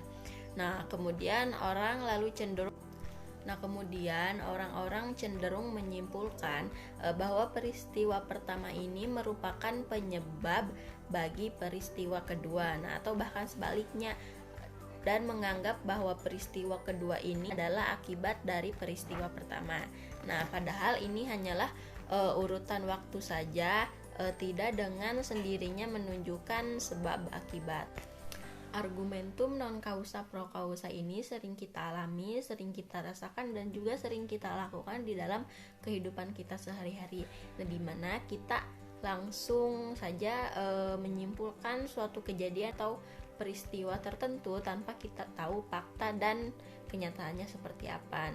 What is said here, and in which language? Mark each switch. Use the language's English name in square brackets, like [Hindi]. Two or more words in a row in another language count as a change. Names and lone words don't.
[Indonesian] Nah, kemudian orang-orang cenderung menyimpulkan bahwa peristiwa pertama ini merupakan penyebab bagi peristiwa kedua, atau bahkan sebaliknya, dan menganggap bahwa peristiwa kedua ini adalah akibat dari peristiwa pertama. Nah, padahal ini hanyalah urutan waktu saja, tidak dengan sendirinya menunjukkan sebab akibat. [Latin] Argumentum non causa pro causa [Indonesian] ini sering kita alami, sering kita rasakan, dan juga sering kita lakukan di dalam kehidupan kita sehari-hari. Nah, dimana kita langsung saja menyimpulkan suatu kejadian atau peristiwa tertentu tanpa kita tahu fakta dan kenyataannya seperti apa.